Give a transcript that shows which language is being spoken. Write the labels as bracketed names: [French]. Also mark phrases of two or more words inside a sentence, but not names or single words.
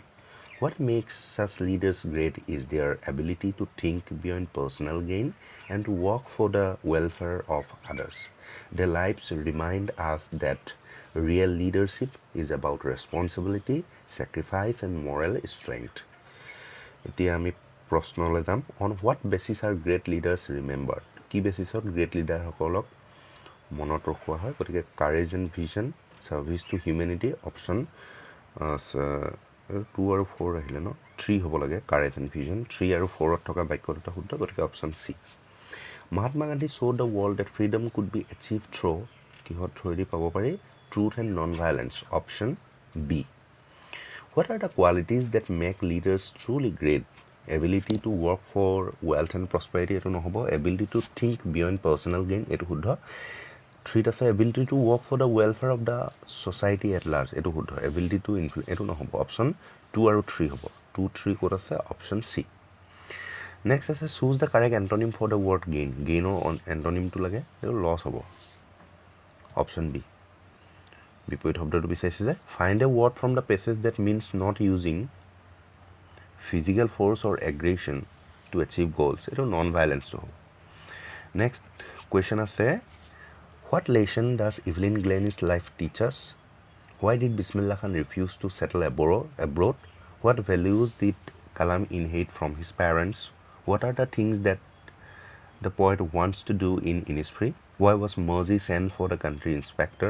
[English] What makes such leaders great is their ability to think beyond personal gain and to work for the welfare of others. Their lives remind us that real leadership is about responsibility, sacrifice, and moral strength. [Assamese] এতিয়া আমি প্ৰশ্নলৈ যাম [English] on what basis are great leaders remembered? [Assamese] কি বেচিছত [English] great leaders [Assamese] মনত ৰখোৱা হয়? গতিকে [English] courage and vision, service to humanity, [Assamese] অপশ্যন 2 আৰু 4 আহিলে ন, 3 হ'ব লাগে [English] courage and vision, [Assamese] 3 আৰু 4ত থকা বাক্য দুটা শুদ্ধ, গতিকে [English] option C. মহাত্মা গান্ধী showed the world that freedom could be achieved through, [Assamese] কিহত থ্ৰুৱেদি পাব পাৰি? [English] truth and non violence, option B. What are the qualities that make leaders truly great? Ability to work for wealth and prosperity, [Assamese] এইটো নহ'ব. [English] Ability to think beyond personal gain, [Assamese] এইটো শুদ্ধ. [English] 3 ase ability to work for the welfare of the society at large, [Assamese] এইটো শুদ্ধ. [English] Ability to influence, [Assamese] এইটো নহ'ব. Option 2 আৰু 3 হ'ব। 2 3 কত আছে? Option C. [English] Next ase choose the correct antonym for the word gain. [Assamese] Gain or antonym to lage, etu loss hobo. [English] Option B. [Assamese] বিপৰীত শব্দটো বিচাৰিছে যে [English] find a word from the passage that means not using physical force or aggression to achieve goals. এটো non violence হ'ব। next question আছে what lesson does Evelyn Glennie's life teach us? Why did Bismillah Khan refuse to settle abroad? What values did Kalam inherit from his parents? What are the things that the poet wants to do in Innisfree? Why was Mercy sent for the country inspector?